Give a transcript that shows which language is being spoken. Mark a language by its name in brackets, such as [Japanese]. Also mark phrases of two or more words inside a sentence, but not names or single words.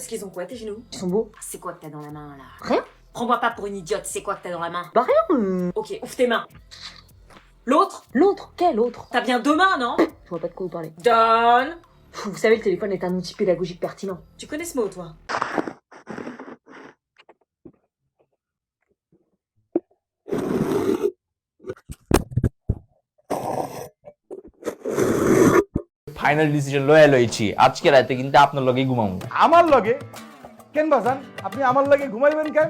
[French] Parce qu'ils ont quoi tes genoux? Ils sont beaux. C'est quoi que t'as dans la main là? Rien. Prends-moi pas pour une idiote, c'est quoi que t'as dans la main? Bah rien. Ok, ouvre tes mains. L'autre? L'autre? Quel autre? T'as bien 2 mains, non? Je vois pas de quoi vous parlez. Donne. Vous savez, le téléphone est un outil pédagogique pertinent. Tu connais ce mot, toi? [English] final decision [Bangla] লয়ে লইছি আজকে রাতে কিন্তু আপনার লগে ঘুমাবো। আমার লগে কেন বাজান? আপনি আমার লগে ঘুমাইবেন কেন?